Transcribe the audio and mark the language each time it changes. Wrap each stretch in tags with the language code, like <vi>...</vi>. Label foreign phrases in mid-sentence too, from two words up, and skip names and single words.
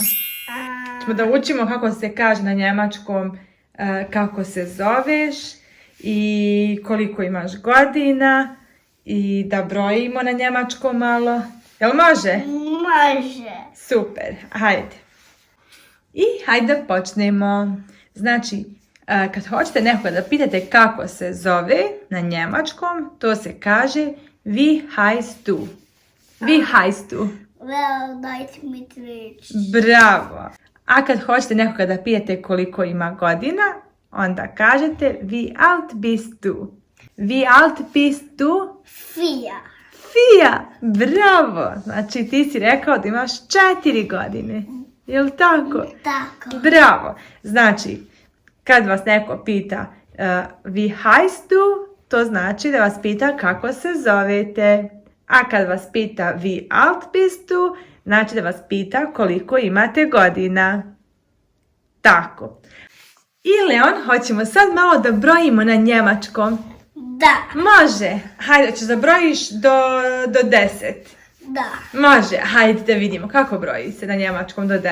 <bs>Ćemo da učimo kako se kaže na njemačkom, kako se zoveš i koliko imaš godina i da brojimo na njemačkom malo. Jel može? Može. Super, hajde. I hajde da počnemo. Znači, kad hoćete nekoga da pitate kako se zove na njemačkom, to se kaže</bs> <de>wie heißt du? Wie heißt du?</de> <bs>Well, dajte mi riječ. Bravo! A kad hoćete nekoga da pitate koliko ima godina, onda kažete</bs> <de>wie alt bist du? Wie alt bist du?</de> <bs>4. 4! Bravo! Znači ti si rekao da imaš 4 godine. Jel tako? Tako. Bravo! Znači, kad vas neko pita</bs> <de>wie heißt du,</de> <bs>to znači da vas pita kako se zovete. A kad vas pita</bs> <de>wie alt bist du,</de> <bs>znači da vas pita koliko imate godina. Tako. I Leon, hoćemo sad malo da brojimo na njemačkom. Da. Može. Hajde, ćeš da brojiš do 10. Da. Može. Hajde da vidimo kako broji se na njemačkom do 10.</bs>